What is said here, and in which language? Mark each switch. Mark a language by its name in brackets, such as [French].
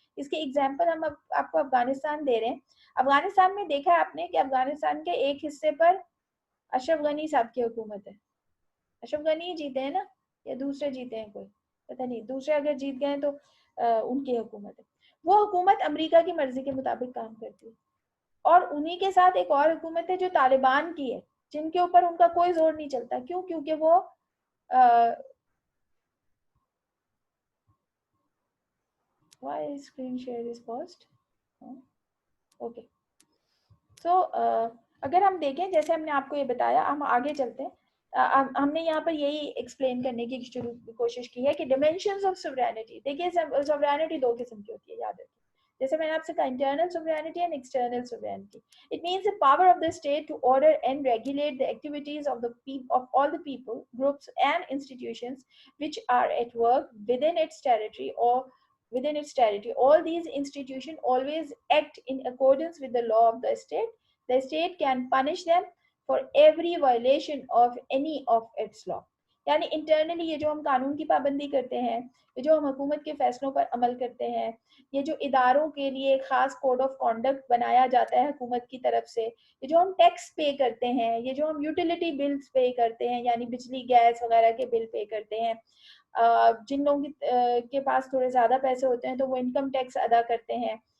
[Urdu] اس کی ایگزامپل ہم آپ کو افغانستان دے رہے ہیں. افغانستان میں دیکھا ہے آپ نے کہ افغانستان کے ایک حصے پر اشرف غنی صاحب کی حکومت ہے. اشرف غنی جیتے ہیں نا یا دوسرے جیتے ہیں، کوئی پتہ نہیں، دوسرے اگر جیت گئے تو ان کی حکومت ہے. وہ حکومت امریکہ کی مرضی کے مطابق کام کرتی ہے. اور انہی کے ساتھ ایک اور حکومت ہے جو طالبان کی ہے، جن کے اوپر ان کا کوئی زور نہیں چلتا. کیوں؟ کیونکہ وہ [English] why screen share is paused. Okay. [Urdu] سو اگر ہم دیکھیں، جیسے ہم نے آپ کو یہ بتایا، ہم آگے چلتے ہیں. ہم نے یہاں پر یہی ایکسپلین کرنے کی کوشش کی ہے کہ ڈیمینشنز آف سوورینٹی. دیکھیے سوورینٹی دو قسم کی ہوتی ہے، یاد رکھیے. جیسے میں نے آپ سے کہا [English] Internal sovereignty and external sovereignty. It means the power of the state to order and regulate the activities of all the people, groups and institutions which are at work within its territory or within its territory. All these institutions always act in accordance with the law of the state. The state can punish them for every violation of any of its law. [Urdu] یعنی internally یہ جو ہم قانون کی پابندی کرتے ہیں، یہ جو ہم حکومت کے فیصلوں پر عمل کرتے ہیں، یہ جو اداروں کے لیے خاص کوڈ آف کانڈکٹ بنایا جاتا ہے حکومت کی طرف سے، یہ جو ہم ٹیکس پے کرتے ہیں، یہ جو ہم یوٹیلیٹی بلز پے کرتے ہیں یعنی بجلی گیس وغیرہ کے بل پے کرتے ہیں، جن لوگوں کے پاس تھوڑے زیادہ پیسے ہوتے ہیں تو وہ انکم ٹیکس ادا کرتے ہیں.